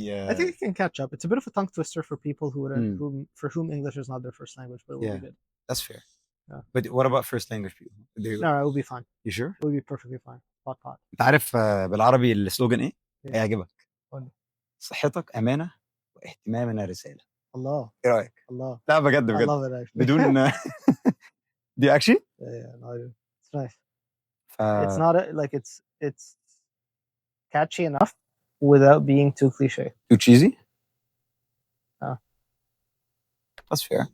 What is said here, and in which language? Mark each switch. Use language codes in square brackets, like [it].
[en] I think it can catch up. It's a bit of a tongue twister for people for whom English is not their first language, but it will be good. That's fair. Yeah. But what about first language people? No, it will be fine. You sure? It will be perfectly fine. SpotPod. [ar] انت عارف بالعربي السلوجن ايه؟ هيعجبك. صحتك أمانة واهتمامنا رسالة. الله. ايه رأيك؟ الله. لا بجد [en] I love it actually. [ar] بدون [en] Do you actually? Yeah, no, I do. It's nice. Uh, It's not it's catchy enough without being too cliche. Too cheesy? Oh. That's fair.